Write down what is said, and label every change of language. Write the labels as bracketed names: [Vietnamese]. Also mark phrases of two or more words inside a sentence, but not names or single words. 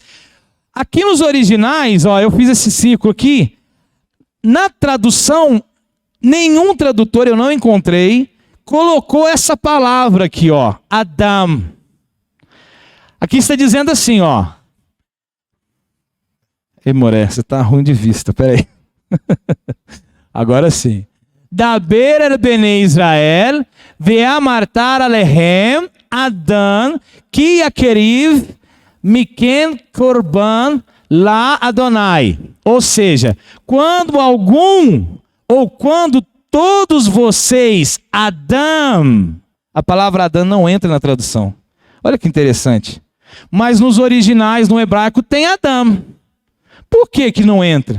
[Portuguese] Aqui nos originais, eu fiz esse círculo aqui, na tradução, nenhum tradutor, eu não encontrei, colocou essa palavra aqui, Adam. Aqui está dizendo assim, Ei, Moré, você está ruim de vista, peraí. Agora sim. [Hebrew] דבר אל בני ישראל ואמרת אלהם אדם כי יקריב מכם קרבן ליהוה. [Portuguese] Ou seja, quando todos vocês, Adam, a palavra Adam não entra na tradução. Olha que interessante. Mas nos originais, no hebraico, tem Adam. Por que que não entra?